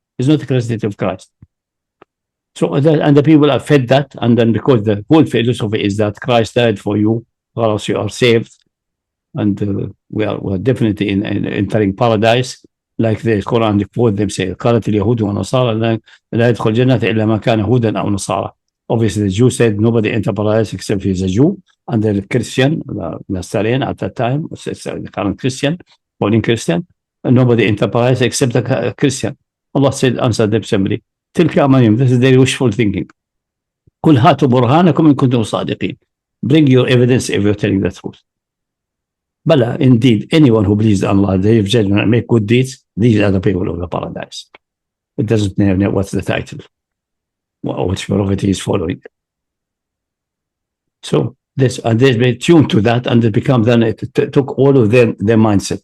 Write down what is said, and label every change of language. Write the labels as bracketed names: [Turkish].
[English] It's not the Christianity of Christ. So, and the people are fed that, and then because the whole philosophy is that Christ died for you, or else you are saved, and we're definitely entering paradise, like the Quran quote them say, [Arabic] قالت اليهود والنصارى لا يدخل الجنة إلا من كان هودا أو نصارى. [English] Obviously, the Jew said nobody enter paradise except he's a Jew, and the Christian, the Nestorian at that time, the current Christian, Pauline Christian, and nobody enter paradise except the Christian. Allah said, answer them simply. [Arabic] تلك أمانيهم. [English] This is their wishful thinking. [Arabic] قل هاتوا برهانكم إن كنتم صادقين. [English] Bring your evidence if you're telling the truth. Bala, indeed, anyone who believes in Allah, the day of judgment, and make good deeds, these are the people of the paradise. It doesn't know what's the title, which prophet he is following. So this, and they've been tuned to that, and it become then it took all of their mindset.